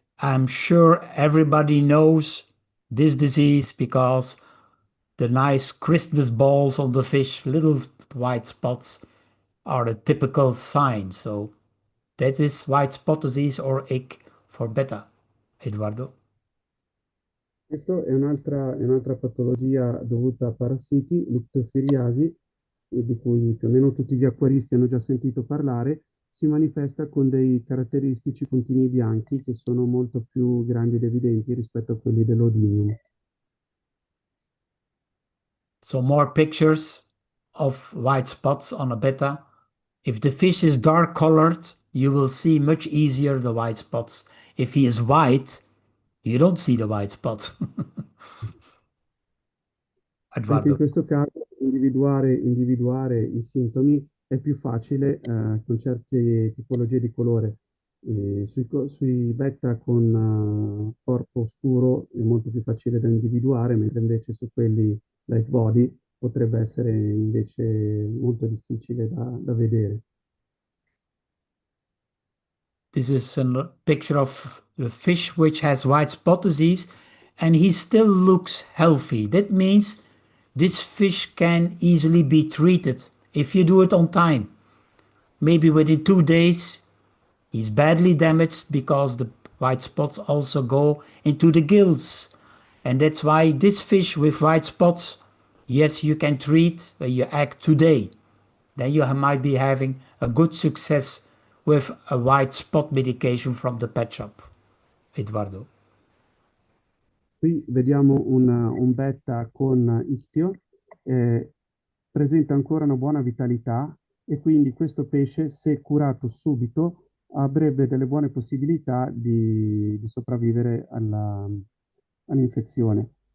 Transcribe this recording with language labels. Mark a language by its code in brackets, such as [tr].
[en] I'm sure everybody knows this disease because the nice Christmas balls on the fish, little white spots, are a typical sign. So that is white spot disease or ick for beta, Eduardo. [it] Questa è un'altra patologia dovuta a parassiti, l'ictofiriasi, di cui più o meno tutti gli acquaristi hanno già sentito parlare, si manifesta con dei caratteristici puntini bianchi che sono molto più grandi ed evidenti rispetto a quelli dell'Odinium. [en] So more pictures of white spots on a betta. If the fish is dark colored, you will see much easier the white spots. If he is white, you don't see the white spots. [it] Anche in Eduardo. questo caso individuare i sintomi è più facile con certe tipologie di colore. Sui beta con corpo scuro è molto più facile da individuare, mentre invece su quelli light body potrebbe essere invece molto difficile da vedere. [en] This is a picture of a fish which has white spot disease and he still looks healthy. That means this fish can easily be treated if you do it on time. Maybe within 2 days he's badly damaged because the white spots also go into the gills. And that's why this fish with white spots, yes, you can treat when you act today. Then you might be having a good success with a white spot medication from the pet shop. Eduardo. [it] Qui vediamo un betta con ictio, presenta ancora una buona vitalità e quindi questo pesce, se curato subito, avrebbe delle buone possibilità di sopravvivere all'infezione.